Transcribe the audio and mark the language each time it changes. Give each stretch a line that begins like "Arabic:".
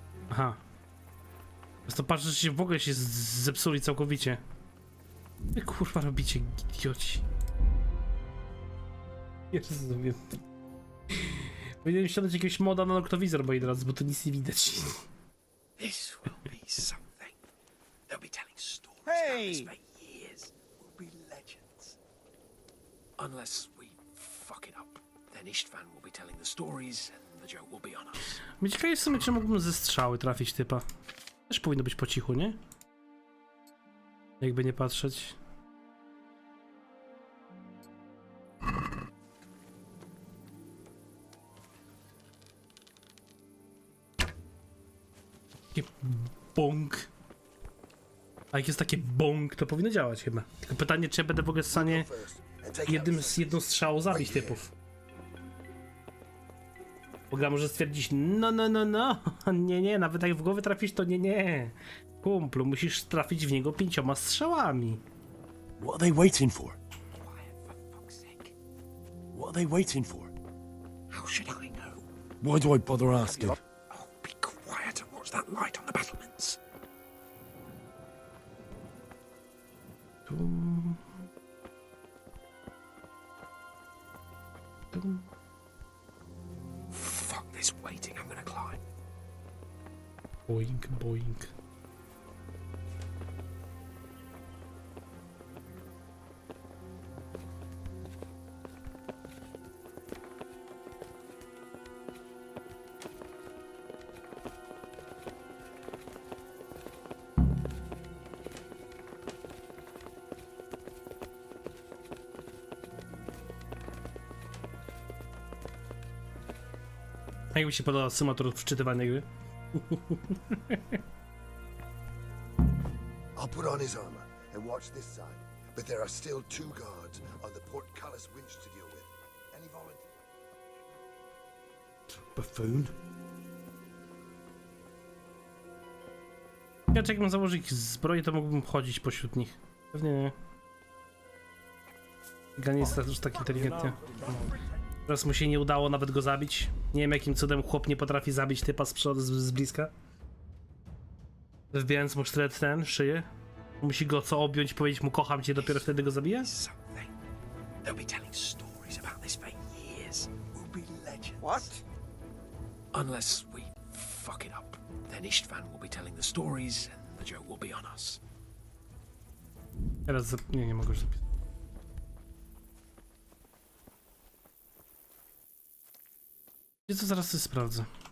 Polish: Aha. To patrz, że się w ogóle się zepsuli całkowicie. Wy kurwa robicie, idioci. Jezus, wiem. Powinienem ściągnąć jakiegoś moda na noktowizor, moi drodzy, bo to nic nie widać.
English: This will be something. They'll be telling stories about this for years. We'll be legends. Unless we fuck it up, then Istvan will be telling the stories and the joke will be on us.
Polish: Mnie ciekawe w sumie, czy mógłbym ze strzały trafić typa. Też powinno być po cichu, nie? Jakby nie patrzeć. Takie bąk. A jak jest takie bąk, to powinno działać chyba. Tylko pytanie, czy ja będę w ogóle w stanie jedną strzałą zabić typów. Bo gra może stwierdzić, no, nie, nawet jak w głowę trafisz, to nie. Kumplu, musisz trafić w niego 5 strzałami.
English: What are they waiting for? Quiet, for fuck's sake. What are they waiting for? How should I know? Why do I bother asking? Oh, be quiet and watch that light on the battlements. Fuck this waiting, I'm gonna climb. Boink, boink.
Polish: Jak mi się podoba symulator wczytywania gry?
English: I'll put on his armor and watch this side, but there are still 2 guards on the portcullis winch to deal with. Any volunteers? Buffoon?
Polish: Ja jakbym założył ich zbroję, to mógłbym chodzić pośród nich. Pewnie nie. Ganie jest już tak inteligentnie. Teraz mu się nie udało nawet go zabić. Nie wiem jakim cudem chłop nie potrafi zabić typa z przodu, z bliska. Wbijając mu sztylet ten w szyję. Musi go co objąć, powiedzieć mu kocham cię, dopiero wtedy go zabija?
English: They'll be telling stories about this for years. We'll be legends. What? Unless we fuck it up. Then Istvan will be telling the stories and the joke will be on us.
Polish: Teraz nie mogę już zapisać. Wiecie co, zaraz sobie sprawdzę.